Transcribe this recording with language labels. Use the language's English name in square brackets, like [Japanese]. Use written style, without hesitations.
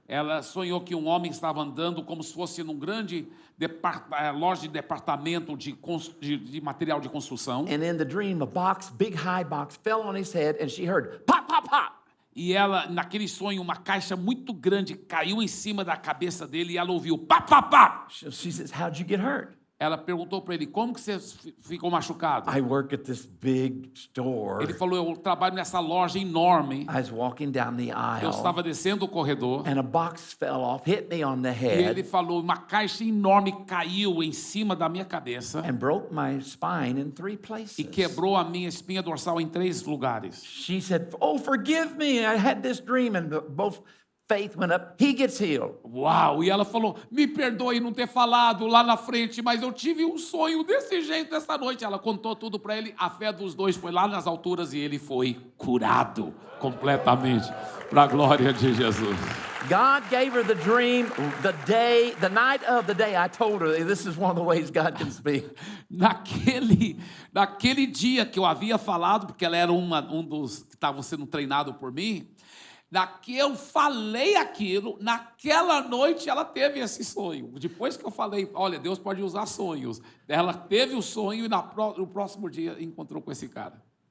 [Portuguese] Ela sonhou que um homem estava andando como se fosse num grande loja de departamento de material de construção. [English] And in the dream, a box, big high box, fell on his head, and she heard pop, pop, pop. [Portuguese] E ela, naquele sonho, uma caixa muito grande caiu em cima da cabeça dele e ela ouviu pá, pá, pá. [English] She says, how'd you get hurt? [Portuguese] Ela perguntou para ele, como que você ficou machucado? [English] I work at this big store. [Portuguese] Ele falou, eu trabalho nessa loja enorme. [English] I was walking down the [Portuguese] Eu [English] aisle, [Portuguese] estava descendo o corredor. [English] and a box fell off, hit me on the [Portuguese] E ele [English] head, [Portuguese] falou, uma caixa enorme caiu em cima da minha cabeça [English] and broke my spine in 3 places. [Portuguese] e quebrou a minha espinha dorsal em 3 lugares. [English] She said, oh, forgive me. I had this dream, and both faith went up. He gets healed. [Portuguese] Uau! E ela falou, me perdoe não ter falado lá na frente, mas eu tive um sonho desse jeito essa noite. Ela contou tudo para ele, a fé dos dois foi lá nas alturas e ele foi curado completamente, para a glória de Jesus. [English] God gave her the dream the night of the day I told her, this is one of the ways God can speak. [Portuguese] Naquele dia que eu havia falado, porque ela era um dos que estavam sendo treinado por mim, que eu falei aquilo, naquela noite ela teve esse sonho. Depois que eu falei, olha, Deus pode usar sonhos, ela teve o sonho e no próximo dia encontrou com esse cara.